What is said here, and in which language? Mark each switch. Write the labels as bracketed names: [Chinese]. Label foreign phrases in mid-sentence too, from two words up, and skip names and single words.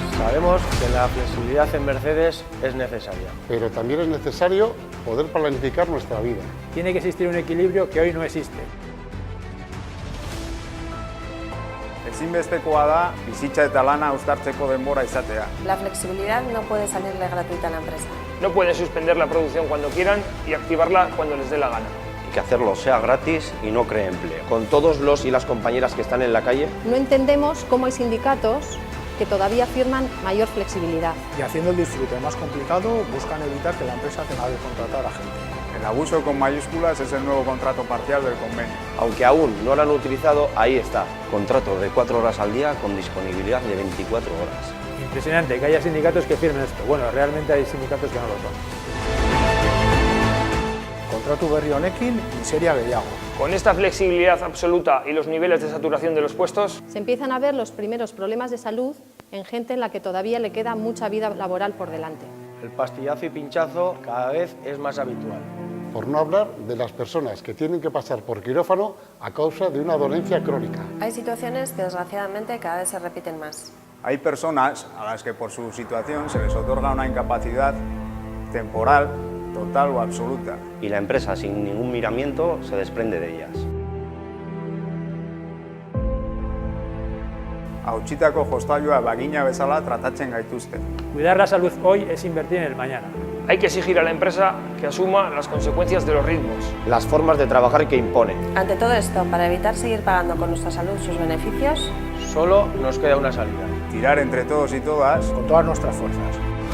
[Spanish] Sabemos que la flexibilidad en Mercedes es necesaria. Pero también es necesario poder planificar nuestra vida. Tiene que existir un equilibrio que hoy no existe. [Basque] Ezinbestekoa da bizitza eta lana uztartzeko denbora izatea. [Spanish] La flexibilidad no puede salirle gratuita a la empresa. No pueden suspender la producción cuando quieran y activarla cuando les dé la gana. Que hacerlo sea gratis y no cree empleo. Con todos los y las compañeras que están en la calle. No entendemos cómo hay sindicatos que todavía firman mayor flexibilidad. Y haciendo el disfrute más complicado, buscan evitar que la empresa tenga que contratar a gente. El abuso con mayúsculas es el nuevo contrato parcial del convenio. Aunque aún no lo han utilizado, ahí está. Contrato de 4 horas al día con disponibilidad de 24 horas. Impresionante que haya sindicatos que firmen esto. Bueno, realmente hay sindicatos que no lo son. [Basque] Kontratu berri honekin, miseria gehiago. [Spanish] Con esta flexibilidad absoluta y los niveles de saturación de los puestos, Se empiezan a ver los primeros problemas de salud en gente en la que todavía le queda mucha vida laboral por delante. El pastillazo y pinchazo cada vez es más habitual. Por no hablar de las personas que tienen que pasar por quirófano a causa de una dolencia crónica. Hay situaciones que desgraciadamente cada vez se repiten más. Hay personas a las que por su situación se les otorga una incapacidad temporal, total o absoluta. Y la empresa, sin ningún miramiento, se desprende de ellas. [Basque] Hautsitako jostailua bagina bezala tratatzen gaituzte. [Spanish] Cuidar la salud hoy es invertir en el mañana. hay que exigir a la empresa que asuma las consecuencias de los ritmos. Las formas de trabajar que impone. Ante todo esto, para evitar seguir pagando con nuestra salud sus beneficios, solo nos queda una salida. Tirar entre todos y todas con todas nuestras fuerzas.